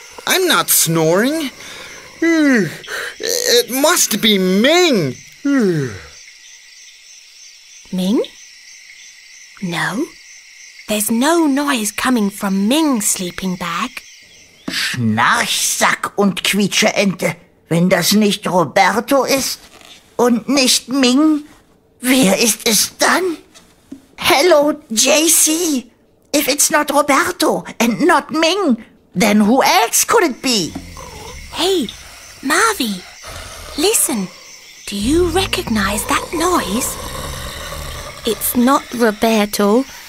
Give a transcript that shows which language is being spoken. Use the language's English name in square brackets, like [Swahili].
[English] I'm not snoring. It must be Ming. Ming? No, there's no noise coming from Ming's sleeping bag. [German] Schnarchsack und Quietscheente. Wenn das nicht Roberto ist und nicht Ming, wer ist es dann? [English] Hello, JC. If it's not Roberto and not Ming, then who else could it be? Hey, Marvi, listen. Do you recognize that noise? It's not Roberto.